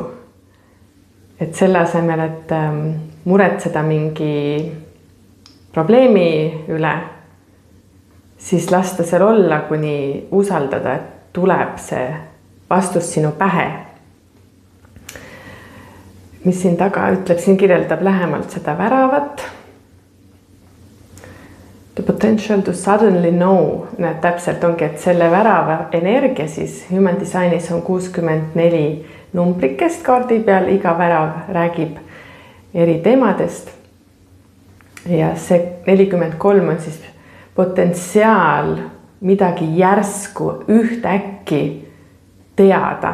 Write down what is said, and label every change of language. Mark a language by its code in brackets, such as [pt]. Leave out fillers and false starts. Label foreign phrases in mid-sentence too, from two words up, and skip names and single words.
[et] Et selle asemel, et muretseda mingi probleemi üle, siis lasta seal olla, kuni usaldada, et tuleb see vastus sinu pähe. Mis siin taga ütleb, siin kirjeldab lähemalt seda väravat. [en] The potential to suddenly know, [et] näed täpselt ongi, et selle värava energia siis human designis on 64 numbrikest kaardi peal, iga värav räägib eri teemadest. Ja see 43 on siis potentsiaal midagi järsku ühtäkki teada.